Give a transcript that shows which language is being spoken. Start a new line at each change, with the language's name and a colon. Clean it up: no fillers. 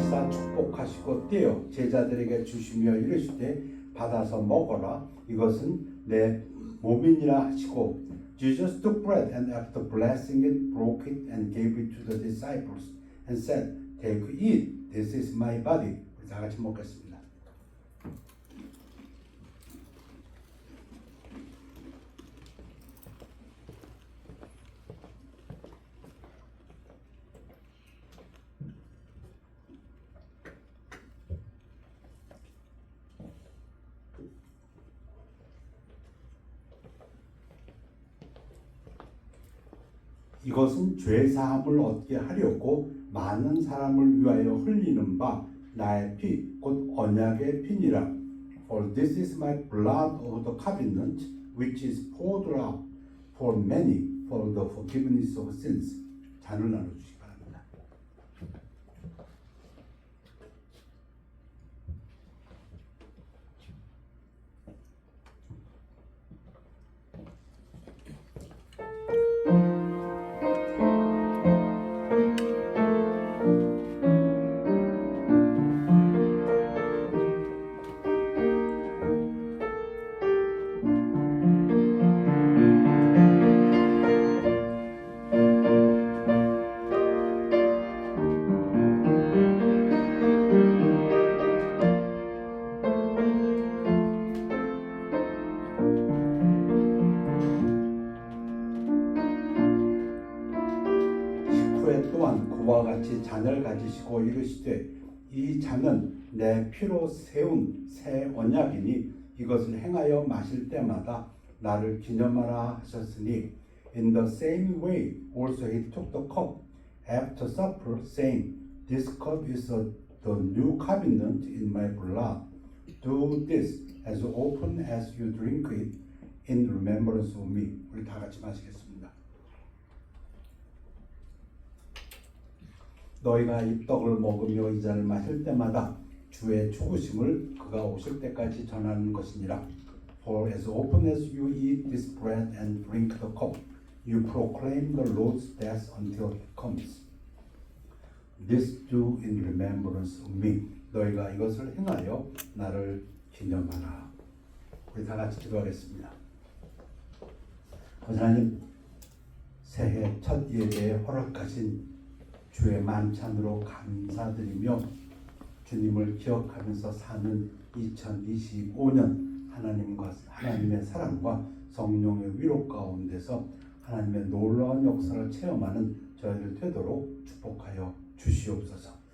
Korean: 축복하시고 떼어 제자들에게 주시며 이르시되 받아서 먹어라 이것은 내 몸이니라 하시고
English: Jesus took bread and after blessing it broke it and gave it to the disciples and said Take, eat, this is my body.
Korean: 우리 다 같이 먹겠습니다. 이것은 죄사함을 얻게 하려고 많은 사람을 위하여 흘리는 바 나의 피, 곧 언약의 피니라.
English: For this is my blood of the covenant, which is poured out for many for the forgiveness of sins.
Korean: 잔을 나눠주시기 바랍니다. 또한 그와 같이 잔을 가지시고 이르시되 이 잔은 내 피로 세운 새 언약이니 이것을 행하여 마실 때마다 나를 기념하라 하셨으니
English: in the same way also he took the cup after supper saying this cup is the new covenant in my blood do this as often as you drink it in remembrance of me.
Korean: 우리 다 같이 마시겠습니다. 너희가 이 떡을 먹으며 이 잔을 마실 때마다 주의 죽으심을 그가 오실 때까지 전하는 것이니라.
English: For as often as you eat this bread and drink the cup, you proclaim the Lord's death until he comes. This do in remembrance of me.
Korean: 너희가 이것을 행하여 나를 기념하라. 우리 다 같이 기도하겠습니다. 하나님, 새해 첫 예배에 허락하신 주의 만찬으로 감사드리며 주님을 기억하면서 사는 2025년 하나님의 사랑과 성령의 위로 가운데서 하나님의 놀라운 역사를 체험하는 저희들 되도록 축복하여 주시옵소서.